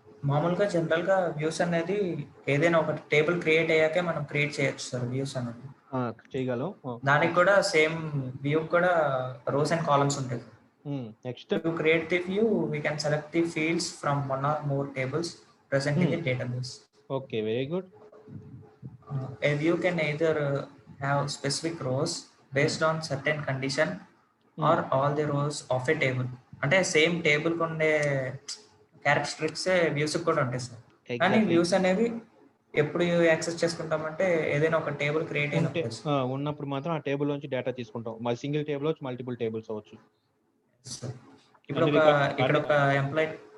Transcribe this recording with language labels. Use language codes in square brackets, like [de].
[te] మామూలుగా జనరల్ గా వ్యూస్ అనేది ఏదైనా ఒక టేబుల్ క్రియేట్ అయ్యాకే మనం క్రియేట్ చేయొచ్చు సార్. వ్యూస్ అనేది చేయగలం. దానికి కూడా సేమ్ వ్యూ కూడా రోస్ అండ్ కాలమ్స్ ఉంటాయి. [en] Next to create the view we can select the fields from one or more tables present in the database. Okay, very good. A view can either have specific rows based on certain condition or all the rows of a table. [te] అంటే same table కు ఉండే characteristics views కూడా ఉంటాయి sir. కానీ views అనేవి ఎప్పుడు access చేసుకుంటామంటే ఏదైనా ఒక టేబుల్ క్రియేట్ ఉన్నప్పుడు మాత్రం ఆ టేబుల్ నుంచి డేటా తీసుకుంటాం. మరి సింగిల్ టేబుల్ వచ్చి మల్టిపుల్ టేబుల్స్ అవ్వచ్చు. ఇప్పుడు ఇక్కడ ఒక ఎంప్లాయ్